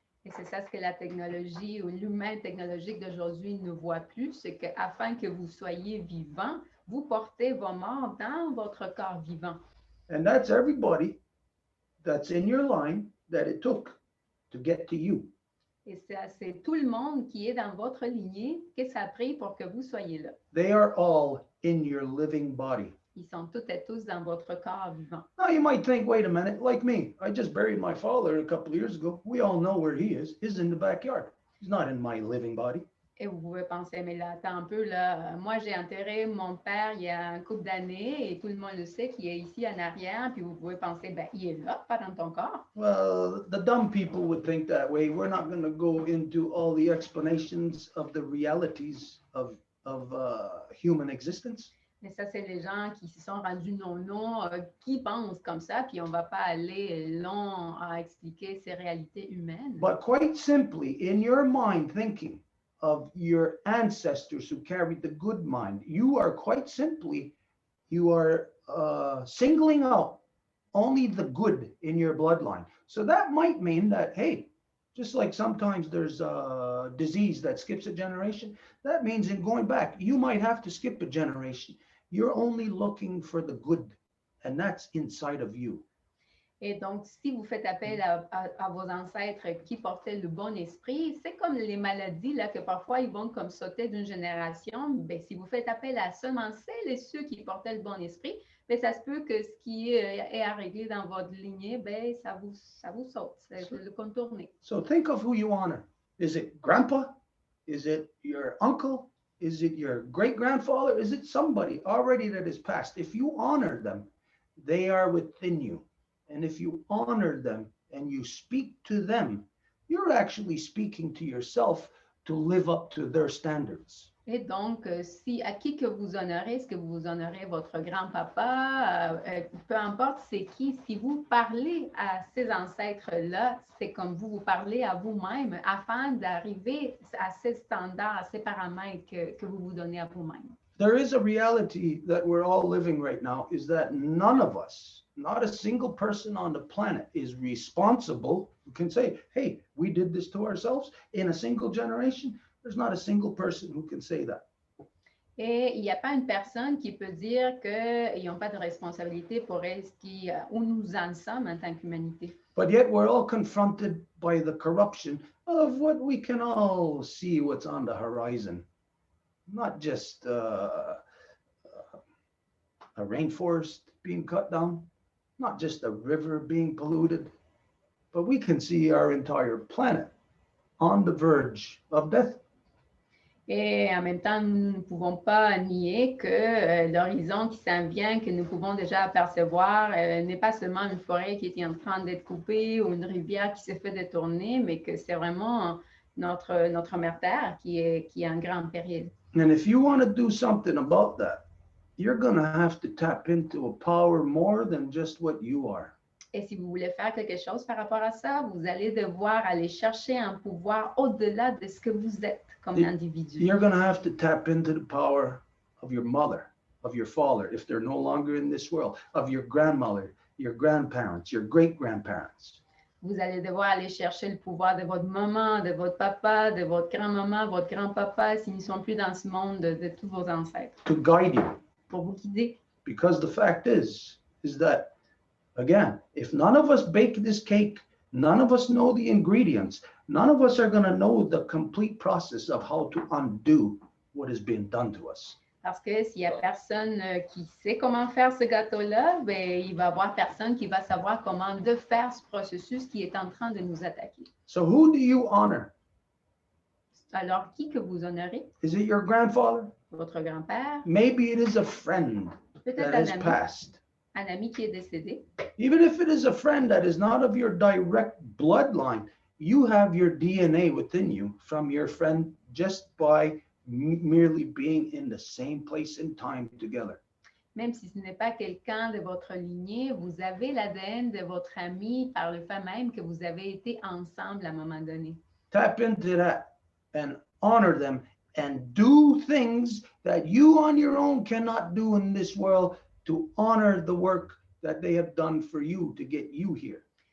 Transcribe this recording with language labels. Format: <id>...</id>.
<fr>Et c'est ça ce que la technologie ou l'humain technologique d'aujourd'hui ne voit plus, c'est qu'afin que vous soyez vivant, vous portez vos morts dans votre corps vivant.</fr> <en>And that's everybody that's in your line that it took to get to you.</en> <fr>Et c'est tout le monde qui est dans votre lignée que ça a pris pour que vous soyez là.</fr> <en>They are all in your living body.</en> <fr>Ils sont toutes et tous dans votre corps vivant.</fr> <en>Now you might think, wait a minute, like me, I just buried my father a couple of years ago. We all know where he is. He's in the backyard. He's not in my living body.</en> <fr>Et vous pouvez penser, mais là, attends un peu, là, moi j'ai enterré mon père il y a un couple d'années et tout le monde le sait qu'il est ici en arrière, puis vous pouvez penser, ben il est là, pas dans ton corps.</fr> <en>Well, the dumb people would think that way. We're not going to go into all the explanations of the realities of human existence.</en> <fr>Mais ça, c'est les gens qui se sont rendus non, qui pensent comme ça, puis on ne va pas aller long à expliquer ces réalités humaines.</fr> <en>But quite simply, in your mind thinking of your ancestors who carried the good mind, you are quite simply, you are singling out only the good in your bloodline. So that might mean that, hey, just like sometimes there's a disease that skips a generation, that means in going back, you might have to skip a generation. You're only looking for the good, and that's inside of you.</en> <fr>Et donc, si vous faites appel à vos ancêtres qui portaient le bon esprit, c'est comme les maladies, là, que parfois ils vont comme sauter d'une génération. Bien, si vous faites appel à seulement celles et ceux qui portaient le bon esprit, bien, ça se peut que ce qui est à régler dans votre lignée, bien, ça vous saute, c'est le contourner.</fr> <en>So think of who you honor. Is it grandpa? Is it your uncle? Is it your great-grandfather? Is it somebody already that is passed? If you honor them, they are within you. And if you honor them and you speak to them, you're actually speaking to yourself to live up to their standards.</en> <fr>Et donc, si à qui que vous honorez, est-ce que vous honorez votre grand-papa, peu importe c'est qui, si vous parlez à ces ancêtres-là, c'est comme vous parlez à vous-même afin d'arriver à ces standards, à ces paramètres que vous vous donnez à vous-même.</fr> <en>There is a reality that we're all living right now, is that none of us, not a single person on the planet is responsible, who can say, hey, we did this to ourselves in a single generation. There's not a single person who can say that.</en> <fr>Et il n'y a pas une personne qui peut dire qu'ils n'ont pas de responsabilité pour où nous en sommes en tant qu'humanité.</fr> <en>But yet we're all confronted by the corruption of what we can all see what's on the horizon. Not just a rainforest being cut down, not just a river being polluted, but we can see our entire planet on the verge of death.</en> <fr>Et en même temps, nous ne pouvons pas nier que l'horizon qui s'en vient, que nous pouvons déjà apercevoir, n'est pas seulement une forêt qui est en train d'être coupée ou une rivière qui se fait détourner, mais que c'est vraiment notre mère Terre qui est en grand péril.</fr> <en>And if you want to do something about that, you're going to have to tap into a power more than just what you are.</en> <fr>Et si vous voulez faire quelque chose par rapport à ça, vous allez devoir aller chercher un pouvoir au-delà de ce que vous êtes comme individu.</fr> <en>You're going to have to tap into the power of your mother, of your father, if they're no longer in this world, of your grandmother, your grandparents, your great-grandparents.</en> <fr>Vous allez devoir aller chercher le pouvoir de votre maman, de votre papa, de votre grand-maman, votre grand-papa, s'ils ne sont plus dans ce monde, de tous vos ancêtres.</fr> <en>To guide you.</en> <fr>Pour vous guider.</fr> <en>Because the fact is that, again, if none of us bake this cake, none of us know the ingredients, none of us are going to know the complete process of how to undo what has been done to us.</en> <fr>Parce que s'il n'y a personne qui sait comment faire ce gâteau-là, ben, il va y avoir personne qui va savoir comment de faire ce processus qui est en train de nous attaquer.</fr> <en>So who do you honor?</en> <fr>Alors, qui que vous honorez?</fr> <en>Is it your grandfather?</en> <fr>Votre grand-père?</fr> <en>Maybe it is a friend</en> <fr>Peut-être</fr> <en>that has passed.</en> <fr>Un ami qui est décédé.</fr> <en>Even if it is a friend that is not of your direct bloodline, you have your DNA within you from your friend just by merely being in the same place and time together.</en> <fr>Même si ce n'est pas quelqu'un de votre lignée, vous avez l'ADN de votre ami par le fait même que vous avez été ensemble à un moment donné.</fr> <en>Tap into that and honor them and do things that you on your own cannot do in this world to honor the work that they have done for you to get you here.</en>